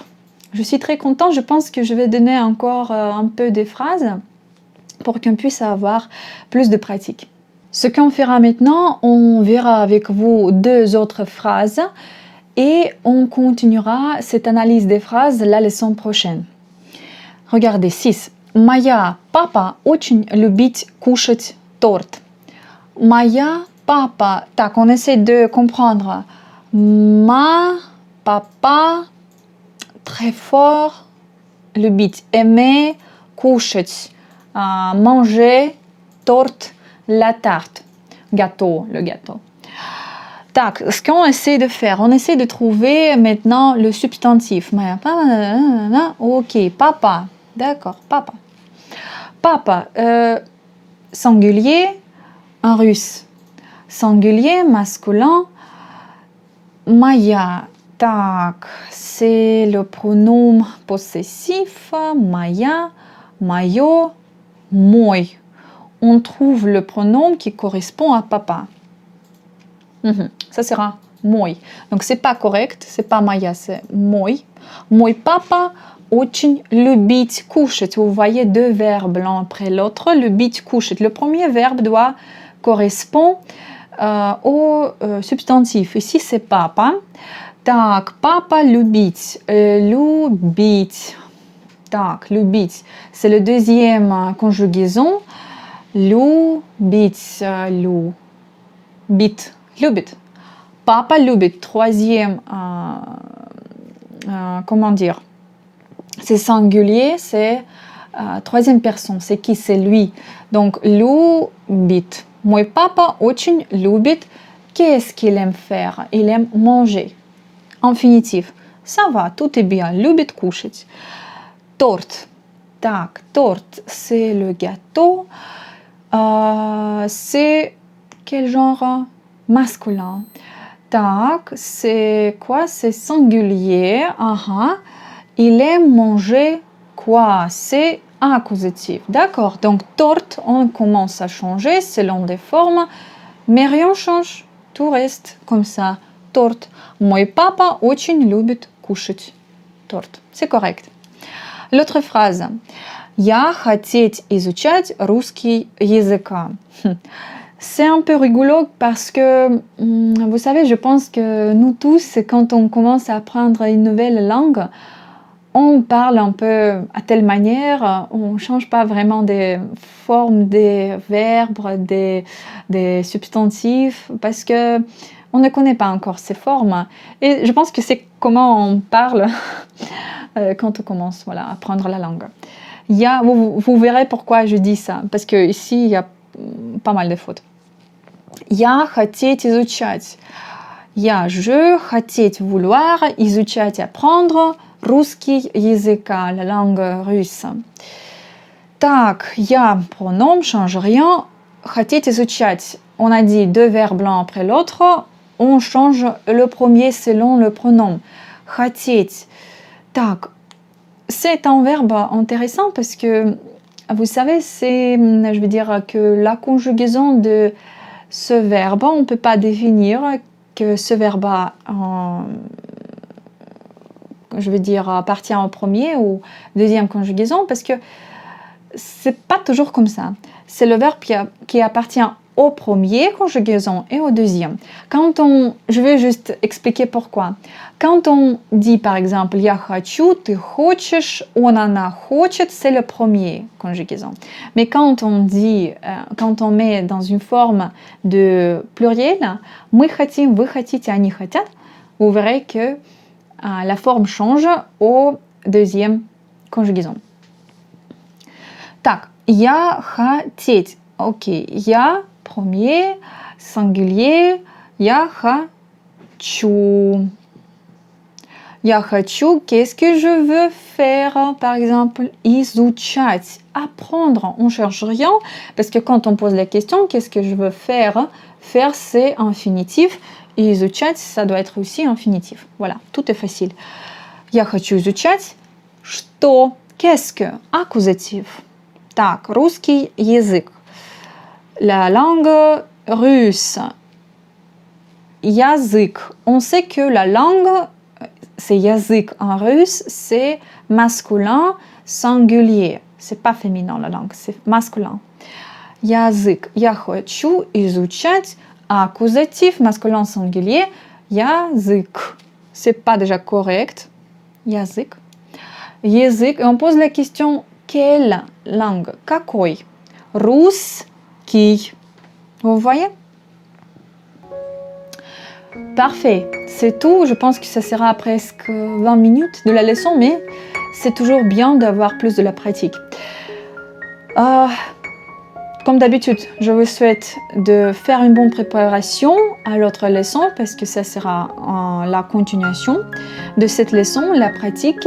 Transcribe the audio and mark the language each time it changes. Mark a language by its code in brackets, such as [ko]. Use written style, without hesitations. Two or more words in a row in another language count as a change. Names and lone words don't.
[fr] Je suis très contente, je pense que je vais donner encore un peu des phrases pour qu'on puisse avoir plus de pratique. Ce qu'on fera maintenant, on verra avec vous 2 autres phrases et on continuera cette analyse des phrases la leçon prochaine. Regardez, 6. [ru] Моя папа очень любит кушать торт. Моя папа. Так, [fr] on essaie de comprendre. Ma papa, très fort, любить, aimer, кушать, manger, torte, la tarte, gâteau, le gâteau. Так, ce qu'on essaie de faire, on essaie de trouver maintenant le substantif. Ok, papa, d'accord, papa. Papa, singulier, en russe. Singulier, masculin. [ru] Моя, так, [fr] c'est le pronom possessif. [ru] Моя, моё, мой. [fr] On trouve le pronom qui correspond à papa. Ça sera мой. Donc c'est pas correct, c'est pas моя, c'est мой. [ru] Мой папа очень любит кушать. [fr] Vous voyez 2 verbes l'un après l'autre. [ru] Любить, кушать. [fr] Le premier verbe doit correspondre au substantif. Ici c'est papa. [ru] Так, папа любить. Любить. Так, любить. [fr] C'est le deuxième conjugaison. [ru] Любить. Любит. Любит. Папа любит. [fr] Troisième, comment dire? C'est singulier, c'est troisième personne. C'est qui? C'est lui. Donc, [ru] любит. Мой папа очень любит. [fr] Qu'est-ce qu'il aime faire? Il aime manger. Infinitif. Ça va, tout est bien. [ru] Любит кушать. Торт. Так, торт, [fr] c'est le gâteau. C'est quel genre? Masculin. Так, c'est quoi? C'est singulier. Il aime manger quoi? C'est accusatif. D'accord. Donc, torte, on commence à changer selon des formes, mais rien change. Tout reste comme ça. [ru] Торт. Мой папа очень любит кушать торт. [fr] C'est correct. L'autre phrase. [ru] Я хотеть изучать русский языка. [fr] C'est un peu rigolo parce que, vous savez, je pense que nous tous, quand on commence à apprendre une nouvelle langue, on parle un peu à telle manière, on ne change pas vraiment des formes, des verbes, des substantifs, parce que on ne connaît pas encore ces formes. Et je pense que c'est comment on parle quand on commence à apprendre la langue. Vous verrez pourquoi je dis ça, parce que ici il y a pas mal de fautes. [ru] Я хотеть изучать. Je хотеть vouloir, изучать apprendre, русский язык, [fr] la langue russe. [ru] Так, я [fr] pronom change rien. [ru] Хотеть изучать. [fr] On a dit deux verbes l'un après l'autre. On change le premier selon le pronom. [ru] Хотеть. Так, [fr] c'est un verbe intéressant parce que, vous savez, c'est, je veux dire, que la conjugaison de ce verbe, on ne peut pas définir que ce verbe, je veux dire, appartient au premier ou deuxième conjugaison parce que c'est pas toujours comme ça. C'est le verbe qui appartient au premier conjugaison et au deuxième. Je vais juste expliquer pourquoi. Quand on dit par exemple [ru] я хочу, ты хочешь, он, она хочет, [fr] c'est le premier conjugaison. Mais quand on dit, quand on met dans une forme de pluriel, [ru] мы хотим, вы хотите, они хотят, [fr] vous verrez que la forme change au deuxième conjugaison. [ru] Так, я хотеть. [fr] Ok, я premier, singulier, [ru] я хочу. Я хочу, [fr] qu'est-ce que je veux faire? Par exemple, изучать, apprendre. On ne cherche rien, parce que quand on pose la question, qu'est-ce que je veux faire? Faire, c'est infinitif. Et изучать, ça doit être aussi infinitif. Voilà, tout est facile. [ru] Я хочу изучать. Что? [fr] Qu'est-ce que? Accusatif. [ru] Так, русский язык. [fr] La langue russe. [ru] Язык. [fr] On sait que la langue, c'est язык en russe, c'est masculin singulier. C'est pas féminin la langue, c'est masculin. [ru] Язык. Я хочу изучать. [fr] Accusatif, masculin singulier. Язык. C'est pas déjà correct. [ru] Язык. Язык. [fr] Et on pose la question, quelle langue? [ru] Какой? Русский. [fr] Vous voyez? Parfait, c'est tout. Je pense que ça sera presque 20 minutes de la leçon, mais c'est toujours bien d'avoir plus de la pratique. Comme d'habitude, je vous souhaite de faire une bonne préparation à l'autre leçon parce que ça sera la continuation de cette leçon, la pratique.